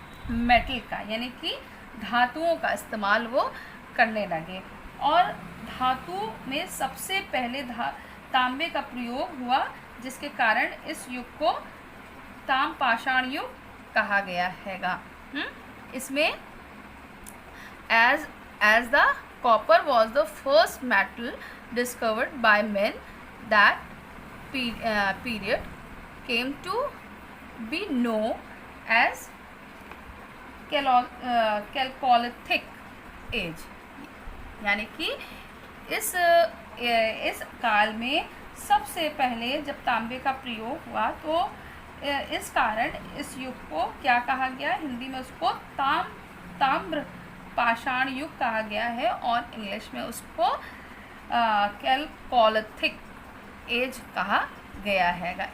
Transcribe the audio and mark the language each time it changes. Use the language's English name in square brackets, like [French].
[Hindi] Metal का, यानी कि धातुओं का इस्तेमाल वो करने लगे। और धातु में सबसे पहले तांबे का प्रयोग हुआ, जिसके कारण इस युग को ताम पाषाण युग कहा गया हैगा। इसमें [English] as the copper was the first metal discovered by men, that period came to be known as Chalcolithic age। [Hindi] यानी कि इस काल में सबसे पहले जब तांबे का प्रयोग हुआ तो इस कारण इस युग को क्या कहा गया? हिंदी में उसको ताम्र पाषाण युग कहा गया है, और इंग्लिश में उसको कैलकोलिथिक एज कहा गया हैगा।